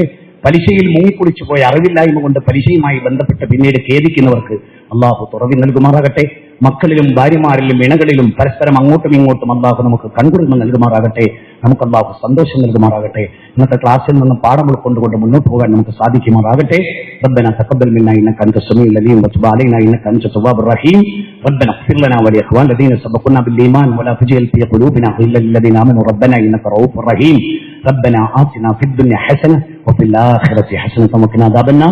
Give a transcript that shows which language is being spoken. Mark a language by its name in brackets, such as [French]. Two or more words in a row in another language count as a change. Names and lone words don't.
[Malayalam] പലിശയിൽ മുങ്ങിക്കുളിച്ചു പോയ അറിവില്ലായ്മ കൊണ്ട് പലിശയുമായി ബന്ധപ്പെട്ട് പിന്നീട് ഖേദിക്കുന്നവർക്ക് അല്ലാഹു തുറവി നൽകുമാറാകട്ടെ. മക്കളിലും ഭാര്യമാരിലും ഇണകളിലും പരസ്പരം അങ്ങോട്ടും ഇങ്ങോട്ടും അല്ലാഹു നമുക്ക് കൺകുളിർമ നൽകുമാറാകട്ടെ. നമുക്ക് അല്ലാഹു സന്തോഷം നൽകുമാറാകട്ടെ. ഇന്നത്തെ ക്ലാസ്സിൽ നിന്ന് പാഠം ഉൾക്കൊണ്ടുകൊണ്ട് മുന്നോട്ട് പോകാൻ നമുക്ക് സാധിക്കുമാറാകട്ടെ. [Arabic] ربنا تقبل منا انك انت السميع العليم وتب علينا انك انت التواب الرحيم. ربنا اغفر لنا ولاخوان الذين سبقونا بالايمان ولا تجعل في قلوبنا غلا للذين امنوا ربنا انك رؤوف رحيم. ربنا آتنا في الدنيا حسنة وفي الآخرة حسنة وقنا عذاب النار.